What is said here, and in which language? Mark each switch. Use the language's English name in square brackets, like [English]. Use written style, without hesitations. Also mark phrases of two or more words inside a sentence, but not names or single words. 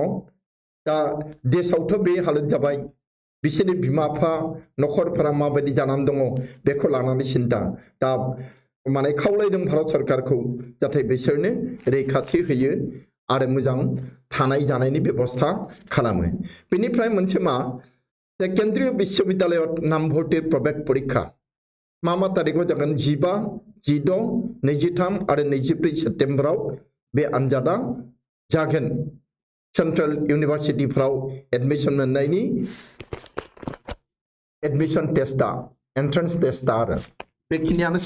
[Bodo] दा देशआवथ' बे हालोद जाबाय बिसोरनि बिमा बिफा नखरफोरा माबायदि जानानै दङ बेखौ लानानै सिन्ता। दा माने खावलायदों भारत सरकारखौ जाहाथे बिसोरनो रैखाथि होयो आरो मोजां थानाय जानायनि बेबस्था खालामो। बेनिफ्राय मोनसे मा [Assamese] কেন্দ্ৰীয় বিশ্ববিদ্যালয় নাম ভৰ্তিৰ প্ৰৱেশ পৰীক্ষা [Bodo] मा तारिखआव जागोन 15, 16, 23 आरो 24 सेप्तेम्बराव बे आनजादा जागोन। सेन्ट्रेल इउनिभारसिटिफ्राव एडमिशन मोननायनि एडमिशन टेस्टआ एन्ट्रेन्स टेस्टआ आरो बेखिनियानोसै।